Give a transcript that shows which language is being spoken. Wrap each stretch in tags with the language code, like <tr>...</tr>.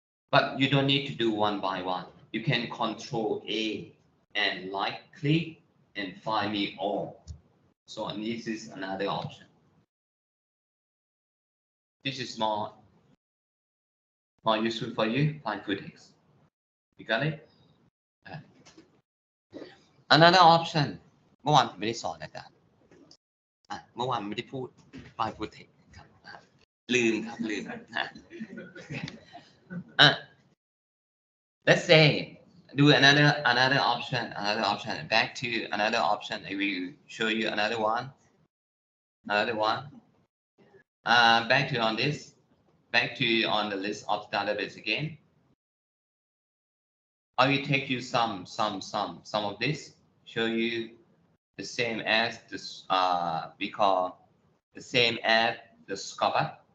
<en>But you don't need to do one by one. You can control A and click and find me all. So this is another option. This is more useful for you. Find full text. You got it? Another option</en> <th>เมื่อวานผมไม่ได้สอนอาจารย์เมื่อวานไม่ได้พูด Find full text ครับลืมครับลืม</th> <en>let's say do another option</en> <th>back to another option.</th> <en>I will show you another one back to on this back to on the list of database again. I will take you some of this, show you the same as this we call the same as the scoper.</en>